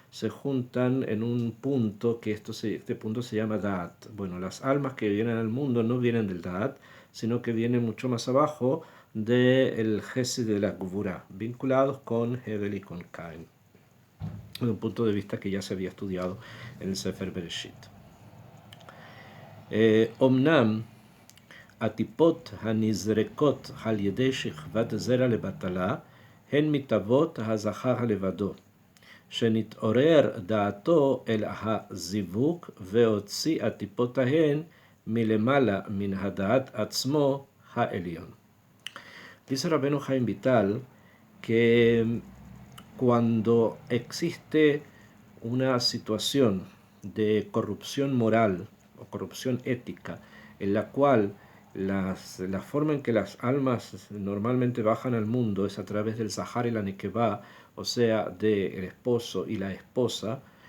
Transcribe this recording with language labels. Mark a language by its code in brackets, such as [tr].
[es] se juntan en un punto que este punto se llama Da'at. Bueno, las almas que vienen al mundo no vienen del Da'at, sino que vienen mucho más abajo del Gesed de la Gvura, vinculados con Hebel y con Cain, de un punto de vista que ya se había estudiado en el Sefer Bereshit. [he] Omnam, הטיפות הנזרקות על ידי שכבת זרע לבטלה הן מתאבות הזכר לבדו, שנתעורר דעתו אל הזיווג והוציא הטיפות ההן מלמעלה מן הדעת עצמו העליון. [es] Dice Rabbeinu Chaim Vital que cuando existe una situación de corrupción moral o corrupción ética en la cual la forma en que las almas normalmente bajan al mundo es a través del Zahar y la Nekevá, o sea, del esposo y la esposa,